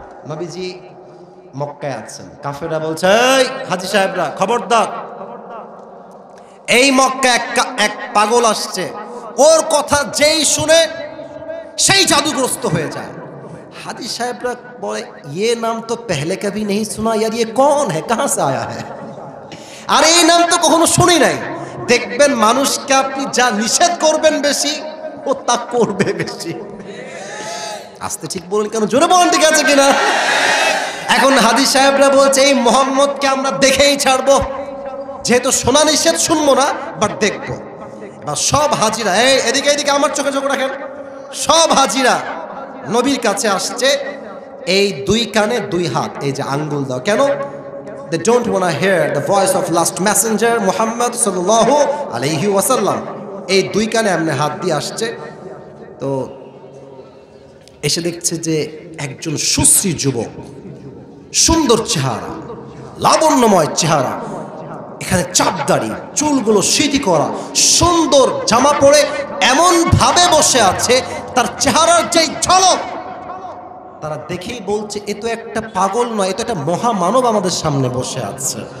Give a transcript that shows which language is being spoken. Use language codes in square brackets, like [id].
[bn] নবীজি মক্কায় আছেন, কাফেররা বলছে এই হাজী সাহেবরা খবরদার, এই মক্কায় এক পাগল আসছে, ওর কথা যেই শুনে সেই জাদুগ্রস্ত হয়ে যায়। হাজী সাহেবরা বলে [hi] ये नाम तो पहले कभी नहीं सुना यार, ये कौन है, कहां से आया है? [bn] আর এই নাম তো কখনো শুনি নাই। দেখবেন মানুষকে আপনি যা নিষেধ করবেন বেশি, ও তা করবে বেশি। আস্তে ঠিক বলেন কেন, জোরে বলেন ঠিক আছে কিনা? এখন হাজী সাহেবরা বলছে এই মোহাম্মদকে আমরা দেখেই ছাড়বো, যেহেতু শোনা নিষেধ শুনবো না, বাট দেখবো। এবার সব হাজিরা এই এদিকে এদিকে আমার চোখে চোখ রাখেন, সব হাজিরা নবীর কাছে আসছে, এই 2 কানে 2 হাত, এই যে আঙ্গুল দাও, কেন? [en] They don't want to hear the voice of last messenger Muhammad sallallahu alayhi wasallam. [bn] এই 2 কানে এমনি হাত দিয়ে আসছে। তো এসে দেখছে যে একজন সুশ্রী যুবক, সুন্দর চেহারা, লাবণ্যময় চেহারা, এখানে চাপদাড়ি, চুলগুলো সিটি করা, সুন্দর জামা পরে এমন ভাবে বসে আছে, তার চেহারার যেই ঝলক, তারা দেখেই বলছে এ তো একটা পাগল নয়, এ তো একটা মহামানব আমাদের সামনে বসে আছে।